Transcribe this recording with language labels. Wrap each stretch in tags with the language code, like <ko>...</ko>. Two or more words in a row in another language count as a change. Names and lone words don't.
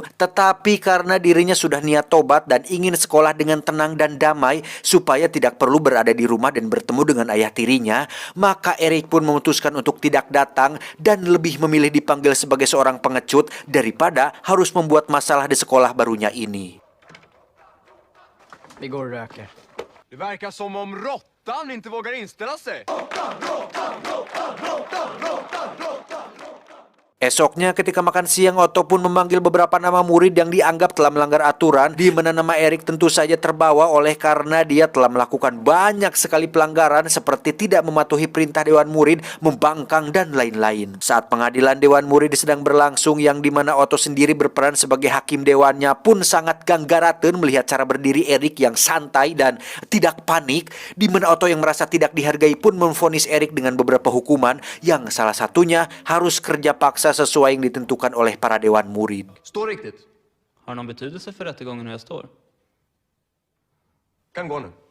<id>Tetapi karena dirinya sudah niat tobat dan ingin sekolah dengan tenang dan damai supaya tidak perlu berada di rumah dan bertemu dengan ayah tirinya, maka Erik pun memutuskan untuk tidak datang dan lebih memilih dipanggil sebagai seorang pengecut daripada harus membuat masalah di sekolah barunya ini.</id> <sv>Vi går och röker. Det verkar som om råttan inte vågar inställa sig.</sv> <id>Esoknya ketika makan siang, Otto pun memanggil beberapa nama murid yang dianggap telah melanggar aturan, di mana nama Erik tentu saja terbawa oleh karena dia telah melakukan banyak sekali pelanggaran seperti tidak mematuhi perintah dewan murid, membangkang dan lain-lain. Saat pengadilan dewan murid sedang berlangsung, yang di mana Otto sendiri berperan sebagai hakim dewannya pun sangat ganggaraten melihat cara berdiri Erik yang santai dan tidak panik, di mana Otto yang merasa tidak dihargai pun memvonis Erik dengan beberapa hukuman yang salah satunya harus kerja paksa sesuai yang ditentukan oleh para dewan murid.</id> <sv>Stå riktigt. Har det någon betydelse för rättegången hur jag står? Kan gå nu.</sv>